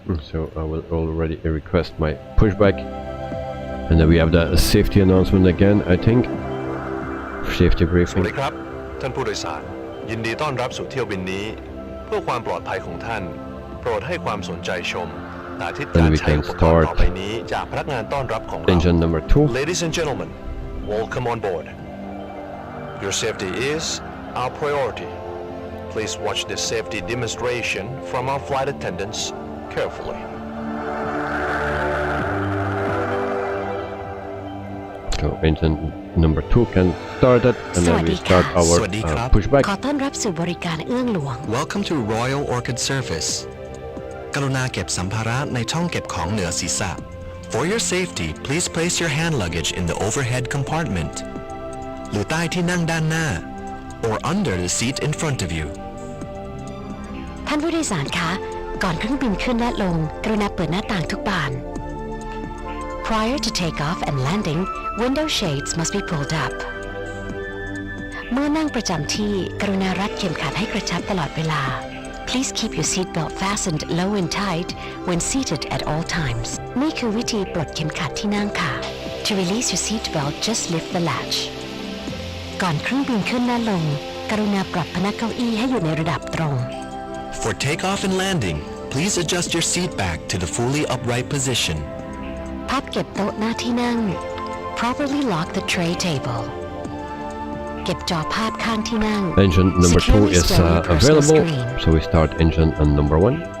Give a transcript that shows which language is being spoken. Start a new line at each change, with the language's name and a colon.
English: So I will already request my pushback, and then we have the safety announcement again, I think. Safety
Thai: สวั
English: briefing.
Thai: สดีครับท่านผู้โดยสารยินดีต้อนรับสู่เที่ยวบินนี้เพื่อความปลอดภัยของท่านโปรดให้ความสนใจชมสาธิตการใช้อุปกรณ์ต่อไปนี้จากพนักงานต้อนรับของเรา
English: Engine number 2. Ladies and gentlemen, welcome on board. Your safety is our priority. Please watch this safety demonstration from our flight attendants carefully. So engine number 2 can start it, and then we start our pushback.
Thai: ขอต้อนรับสู่บริการเอื้องหลวง
English: Welcome to Royal Orchid Service
Thai: กรุณาเก็บสัมภาระในช่องเก็บของเหนือศีรษะ
English: For your safety, please place your hand luggage in the overhead compartment
Thai: หรือใต้ที่นั่งด้านหน้า
English: or under the seat in front of you
Thai: ท่านผู้โดยสารคะ ก่อนเครื่องบินขึ้นและลง กรุณาเปิดหน้าต่างทุกบาน
English: Prior to takeoff and landing, window shades must be pulled up
Thai: เมื่อนั่งประจำที่ กรุณารัดเข็มขัดให้กระชับตลอดเวลา
English: Please keep your seatbelt fastened low and tight when seated at all times
Thai: นี่คือวิธีปลดเข็มขัดที่นั่งค่ะ
English: To release your seatbelt, just lift the latch
Thai: ก่อนเครื่องบินขึ้นและลง กรุณาปรับพนักเก้าอี้ให้อยู่ในระดับตรง
English: For takeoff and landing, please adjust your seat back to the fully upright position
Thai: พับเก็บโต๊ะหน้าที่นั่ง
English: Properly lock the tray table
Thai: เก็บจอภาพข้างที่นั่ง
English: Engine number 2 is available, so we start engine number 1.